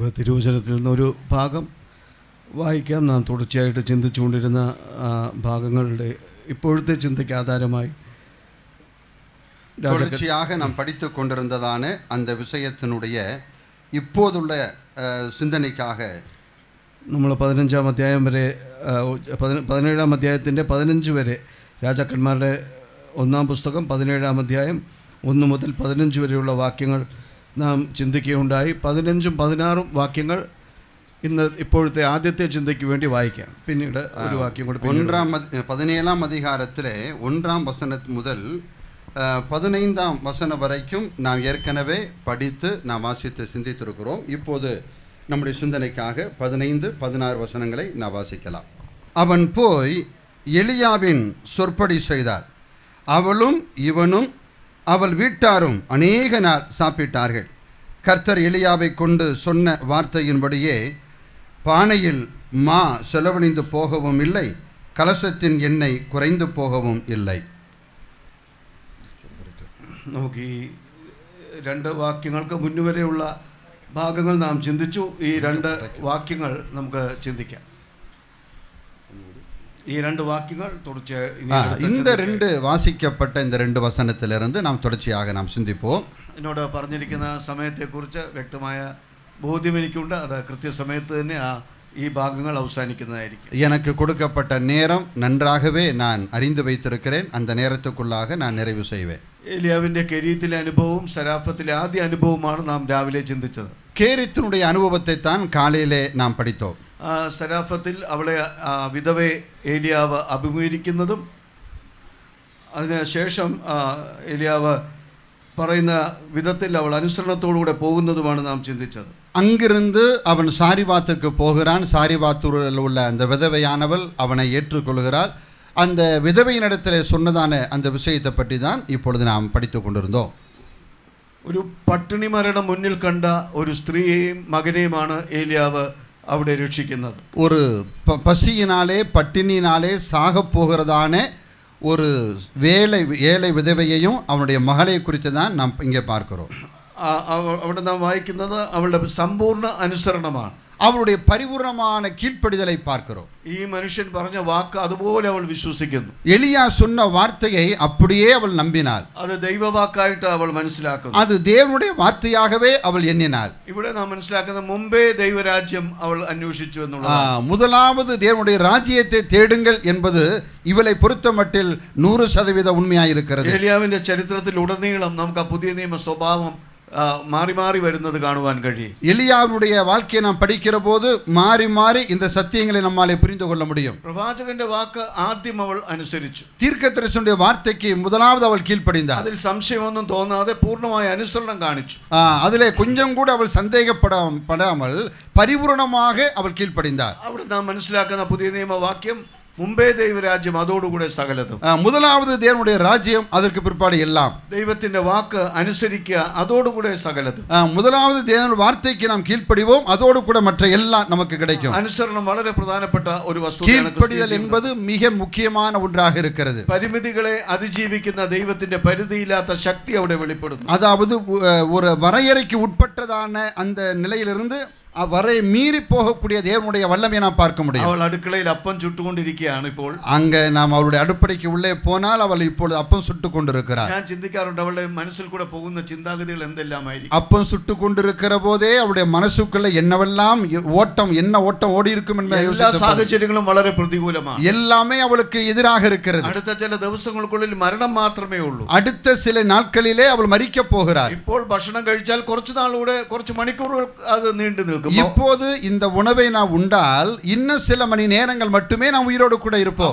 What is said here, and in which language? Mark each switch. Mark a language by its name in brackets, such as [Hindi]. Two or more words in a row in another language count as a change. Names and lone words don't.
[Malayalam] തിരുവചനത്തിൽ നിന്നൊരു ഭാഗം വായിക്കാം. നാം തുടർച്ചയായിട്ട് ചിന്തിച്ചുകൊണ്ടിരുന്ന ഭാഗങ്ങളുടെ ഇപ്പോഴത്തെ ചിന്തയ്ക്ക് ആധാരമായി [Tamil] தொடர்ச்சியாக நாம் படித்து கொண்டிருந்ததான அந்த விஷயத்தினுடைய இப்போதுள்ள சிந்தனைக்காக [Malayalam] നമ്മൾ 15-ാം അധ്യായം വരെ 17-ാം അധ്യായത്തിൻ്റെ 15 വരെ രാജാക്കന്മാരുടെ 1-ാം പുസ്തകം 17-ാം അധ്യായം 1 മുതൽ 15 വരെയുള്ള വാക്യങ്ങൾ നാം ചിന്തിക്കുകയുണ്ടായി. 15ഉം 16ഉം വാക്യങ്ങൾ ഇന്ന് ഇപ്പോഴത്തെ ആദ്യത്തെ ചിന്തയ്ക്ക് വേണ്ടി വായിക്കാം. പിന്നീട് ഒരു വാക്യം കൂടി [Tamil] 17-ാം அதிகாரத்திலே 1-ாம் வசனம் முதல் 15ஆம் வசனம் வரைக்கும் நாம் ஏற்கனவே படித்து நாம் வாசித்து சிந்தித்திருக்கிறோம். இப்போது நம்முடைய சிந்தனைக்காக 15-16 வசனங்களை நாம் வாசிக்கலாம். அவன் போய் எலியாவின் சொற்படி செய்தார். அவளும் இவனும் அவள் வீட்டாரும் அநேக நாள் சாப்பிட்டார்கள். கர்த்தர் எலியாவை கொண்டு சொன்ன வார்த்தையின்படியே பானையில் மா செலவழிந்து போகவும் இல்லை, கலசத்தின் எண்ணெய் குறைந்து போகவும் இல்லை. [Malayalam] നമുക്ക് ഈ രണ്ട് വാക്യങ്ങൾക്ക് മുന്നുവരെയുള്ള ഭാഗങ്ങൾ നാം ചിന്തിച്ചു. ഈ രണ്ട് വാക്യങ്ങൾ നമുക്ക് ചിന്തിക്കാം. ഈ രണ്ട് വാക്യങ്ങൾ തുടർച്ചയായി [Tamil] இந்த ரெண்டு வாசிக்கப்பட்ட இந்த ரெண்டு வசனத்திலிருந்து நாம் தொடர்ச்சியாக நாம் சிந்திப்போம். [Malayalam] എന്നോട് പറഞ്ഞിരിക്കുന്ന സമയത്തെക്കുറിച്ച് വ്യക്തമായ ബോധ്യം എനിക്കുണ്ട്. അത് കൃത്യസമയത്ത് തന്നെ ഈ ഭാഗങ്ങൾ അവസാനിക്കുന്നതായിരിക്കും. [Tamil] எனக்கு கொடுக்கப்பட்ட நேரம் நன்றாகவே நான் அறிந்து வைத்திருக்கிறேன். அந்த நேரத்துக்குள்ளாக நான் நிறைவு செய்வேன். [Malayalam] ഏലിയാവിൻ്റെ കെരീത്തിലെ അനുഭവവും സരാഫത്തിലെ ആദ്യ അനുഭവമാണ് നാം രാവിലെ ചിന്തിച്ചത്. [Tamil] கேரித்தினுடைய அனுபவத்தை தான் காலையிலே நாம் படித்தோம். [Malayalam] സരാഫത്തിൽ അവളെ വിധവയെ ഏലിയാവ് അഭിമുഖീകരിക്കുന്നതും അതിനുശേഷം ഏലിയാവ് പറയുന്ന വിധത്തിൽ അവൾ അനുസരണത്തോടുകൂടെ പോകുന്നതുമാണ് നാം ചിന്തിച്ചത്. [Tamil] அங்கிருந்து அவன் சாரிபாத்துக்கு போகிறான். சாரிபாத்தூரில் உள்ள அந்த விதவையானவள் அவனை ஏற்றுக்கொள்கிறாள். அந்த விதவையினிடத்தில் சொன்னதான அந்த விஷயத்தை பற்றி தான் இப்பொழுது நாம் படித்து கொண்டிருந்தோம். [Malayalam] ഒരു പട്ടിണി മരണം മുന്നിൽ കണ്ട ഒരു സ്ത്രീയെയും മകനെയുമാണ് ഏലിയാവ് അവിടെ രക്ഷിക്കുന്നത്. [Tamil] ஒரு பசியினாலே பட்டினியினாலே சாக போகிறதான ஒரு ஏழை விதவையையும் அவனுடைய மகளை குறித்து தான் நாம் இங்கே பார்க்கிறோம். [Malayalam] അവിടെ നാം വായിക്കുന്നത് അവളുടെ സമ്പൂർണ്ണ അനുസരണമാണ്. [Tamil] அவளுடைய பரிபூர்ணமான கீழ்ப்படிதலை பார்க்கிறோம். [Malayalam] ഈ മനുഷ്യൻ പറഞ്ഞ വാക്ക് അതുപോലെ അവൾ വിശ്വസിക്കുന്നു. [Tamil] எலியா சொன்ன வார்த்தையை அப்படியே அவள் நம்பினாள். [Malayalam] അത് ദൈവവാക്കായിട്ട് അവൾ മനസ്സിലാക്കുന്നു. [Tamil] அது தேவனுடைய வார்த்தையாகவே அவள் எண்ணினாள். [Malayalam] ഇവിടെ നാം മനസ്സിലാക്കുന്നത് മുമ്പേ ദൈവരാജ്യം അവൾ അന്വേഷിച്ചു എന്നുള്ളതാണ്. [Tamil] முதலாவது தேவனுடைய ராஜ்யத்தை தேடுங்கள் என்பது இவளை பொறுத்தமட்டில் 100% உண்மையாயிருக்கிறது. [Malayalam] ഏലിയാവിന്റെ ചരിത്രത്തിൽ ഉടനീളം നമുക്ക് ആ പുതിയ നിയമ സ്വഭാവം മാറി മാറി വരുന്നത് കാണുവാൻ കഴിയും. [Tamil] எலியாவுடைய வாழ்க்கையை நாம் படிக்கிற போது மாறி மாறி இந்த சத்தியங்களை நம்மாலே புரிந்து கொள்ள முடியும். [Malayalam] പ്രവാചകന്റെ വാക്ക് ആദ്യം അവൾ അനുസരിച്ചു. [Tamil] தீர்க்கதரிசனுடைய வார்த்தைக்கு முதலாவது அவள் கீழ்ப்படிந்தாள். [Malayalam] അതിൽ സംശയമൊന്നും തോന്നാതെ പൂർണ്ണമായ അനുസരണം കാണിച്ചു. [Tamil] அதிலே கொஞ்சம் கூட அவள் சந்தேகப்படாமல் பரிபூரணமாக அவள் கீழ்ப்படிந்தாள். [Malayalam] അവിടെ നാം മനസ്സിലാക്കുന്ന പുതിയ നിയമവാക്യം മുമ്പേ ദൈവരാജ്യം അതോടുകൂടെ സകലതും. [Tamil] முதலாவது தேவனுடைய ராஜ்யம் அதற்கு பிற்பாடு எல்லாம். [Malayalam] ദൈവത്തിന്റെ വാക്ക് അനുസരിക്കുക അതോടുകൂടെ സകലതും. [Tamil] முதலாவது தேவனுடைய வார்த்தைக்கு நாம் கீழ்ப்படிவோம், அதோடு கூட மற்ற எல்லாம் நமக்கு கிடைக்கும். [Malayalam] അനുസരണം വളരെ പ്രധാനപ്പെട്ട ഒരു വസ്തുതയാണ്. [Tamil] கீழ்ப்படிதல் என்பது மிக முக்கியமான ஒன்றாக இருக்கிறது. [Malayalam] പരിമിതികളെ അതിജീവിക്കുന്ന ദൈവത്തിന്റെ പരിധിയില്ലാത്ത ശക്തി അവിടെ വെളിപ്പെടുന്നു. [Tamil] அதாவது ஒரு வரையறைக்கு உட்பட்டதான அந்த நிலையிலிருந்து வரை மீறி போகக்கூடிய தேவனுடைய வல்லமையை நாம் பார்க்க முடியும். அவள் அடுக்கலையில் அப்பம் சுட்டுக்கொண்டிருக்கிறான். [Malayalam] ഇപ്പോൾ [Tamil] அங்க நாம் அவளுடைய அடுப்படைக்கு உள்ளே போனால் அவள் இப்பொழுது அப்பம் சுட்டு கொண்டிருக்கிறாள். [Malayalam] ഞാൻ ചിന്തിക്കാറുണ്ട് അവളുടെ മനസ്സിൽ കൂടെ പോകുന്ന ചിന്താഗതികൾ എന്തെല്ലാമായിരിക്കും. [Tamil] அப்பம் சுட்டு கொண்டிருக்கிற போதே அவளுடைய மனசுக்குள்ள என்னவெல்லாம் என்ன ஓட்டம் ஓடி இருக்கும் என்பதை [Malayalam] എല്ലാ സാഹചര്യങ്ങളും വളരെ പ്രതികൂലമാണ്. [Tamil] எல்லாமே அவளுக்கு எதிராக இருக்கிறது. [Malayalam] അടുത്ത ചില ദിവസങ്ങൾക്കുള്ളിൽ മരണം മാത്രമേ ഉള്ളൂ. [Tamil] அடுத்த சில நாட்களிலே அவள் மரிக்க போகிறாள். [Malayalam] ഇപ്പോൾ ഭക്ഷണം കഴിച്ചാൽ കുറച്ച് നാളുകൂടെ കുറച്ച് മണിക്കൂറുകൾ അത് നീണ്ടു നിൽക്കും. [Tamil] இப்போது இந்த உணவை நாம் உண்டால் இன்னும் சில மணி நேரங்கள் மட்டுமே நாம் உயிரோடு கூட இருப்போம்.